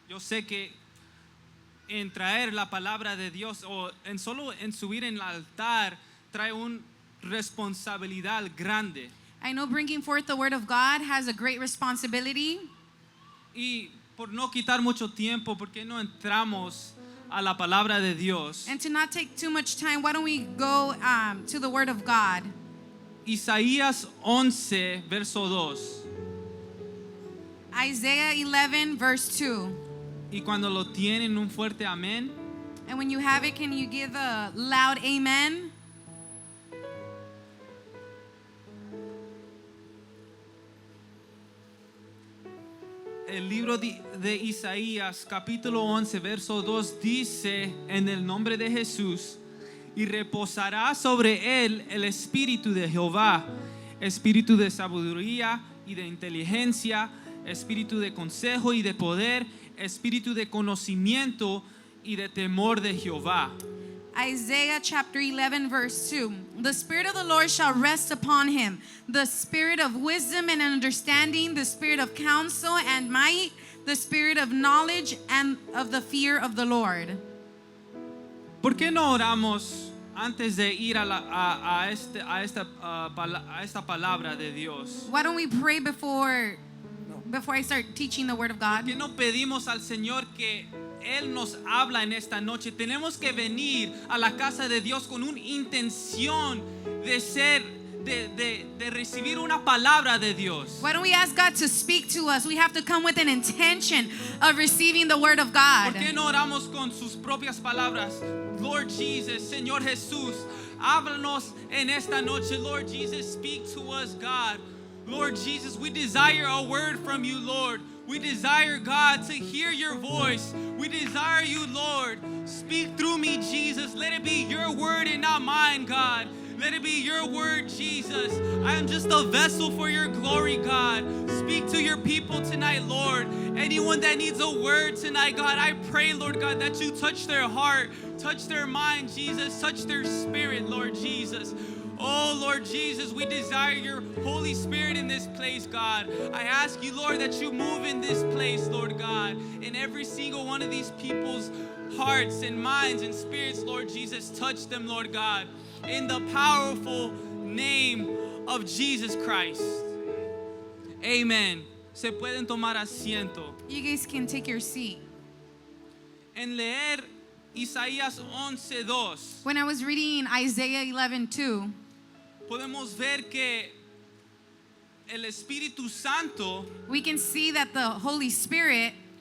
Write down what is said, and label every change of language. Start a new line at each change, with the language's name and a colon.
Spanish: Yo sé que en traer la palabra de Dios o solo en subir en el altar trae una responsabilidad grande.
English: I know bringing forth the Word of God has a great responsibility.
Spanish: Y por no quitar mucho tiempo, ¿por qué no entramos a la palabra de Dios?
English: And to not take too much time, why don't we go to the Word of God?
Spanish: Isaías 11, verso 2.
English: Isaiah 11, verse 2.
Spanish: Y cuando lo tienen, un fuerte amén.
English: And when you have it, can you give a loud amen?
Spanish: El libro de Isaías, capítulo 11, verso 2 dice: en el nombre de Jesús, y reposará sobre él el espíritu de Jehová, espíritu de sabiduría y de inteligencia, espíritu de consejo y de poder, espíritu de conocimiento y de temor de Jehová.
English: Isaiah chapter 11 verse 2. The Spirit of the Lord shall rest upon him, the Spirit of wisdom and understanding, the Spirit of counsel and might, the Spirit of knowledge and of the fear of the Lord.
Spanish: ¿Por qué no oramos antes de ir a esta palabra de Dios?
English: Why don't we pray before I start teaching the Word of God?
Spanish: ¿Por qué no pedimos al Señor que Él nos habla en esta noche? Tenemos que venir a la casa de Dios con una intención de recibir una palabra de Dios.
English: Why don't we ask God to speak to us? We have to come with an intention of receiving the Word of God.
Spanish: ¿Por qué no oramos con sus propias palabras? Lord Jesus, Señor Jesús, háblanos en esta noche.
English: Lord Jesus, speak to us, God. Lord Jesus, we desire a word from you, Lord. We desire, God, to hear your voice. We desire you, Lord. Speak through me, Jesus. Let it be your word and not mine, God. Let it be your word, Jesus. I am just a vessel for your glory, God. Speak to your people tonight, Lord. Anyone that needs a word tonight, God, I pray, Lord God, that you touch their heart, touch their mind, Jesus, touch their spirit, Lord Jesus. Oh, Lord Jesus, we desire your Holy Spirit in this place, God. I ask you, Lord, that you move in this place, Lord God, in every single one of these people's hearts and minds and spirits, Lord Jesus. Touch them, Lord God, in the powerful name of Jesus Christ. Amen.
Spanish: Se pueden tomar asiento.
English: You guys can take your seat.
Spanish: En leer Isaías 11:2.
English: When I was reading Isaiah 11:2,
Spanish: podemos ver que el Espíritu Santo
English: we can see that the Holy Spirit